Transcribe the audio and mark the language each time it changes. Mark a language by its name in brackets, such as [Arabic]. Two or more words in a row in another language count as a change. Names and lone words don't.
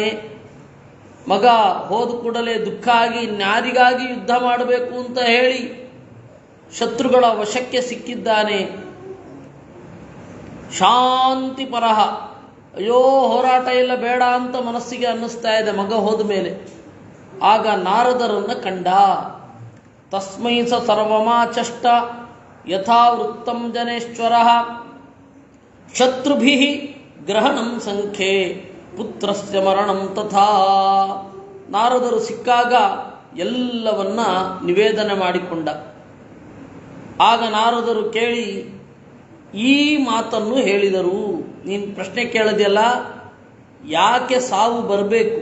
[Kannada] ಮಗ ಹೋದ ಕೂಡಲೇ ದುಃಖ ಆಗಿ ಇನ್ಯಾರಿಗಾಗಿ ಯುದ್ಧ ಮಾಡಬೇಕು ಅಂತ ಹೇಳಿ ಶತ್ರುಗಳ ವಶಕ್ಕೆ ಸಿಕ್ಕಿದ್ದಾನೆ. ಶಾಂತಿಪರಃ, ಅಯ್ಯೋ ಹೋರಾಟ ಇಲ್ಲ ಬೇಡ ಅಂತ ಮನಸ್ಸಿಗೆ ಅನ್ನಿಸ್ತಾ ಇದೆ ಮಗ ಹೋದ ಮೇಲೆ. ಆಗ ನಾರದರನ್ನು ಕಂಡ. [Sanskrit] तस्मै स सर्वमाचष्ट यथा वृत्तं जनेश्वर शत्रुभि ग्रहणं संख्ये पुत्रस्य मरणं तथा. [Kannada] ನಾರದರು ಸಿಕ್ಕಾಗ ಎಲ್ಲವನ್ನ ನಿವೇದನೆ ಮಾಡಿಕೊಂಡ. ಆಗ ನಾರದರು ಕೇಳಿ ಈ ಮಾತನ್ನು ಹೇಳಿದರು. ನೀನು ಪ್ರಶ್ನೆ ಕೇಳದೆಯಲ್ಲ, ಯಾಕೆ ಸಾವು ಬರಬೇಕು?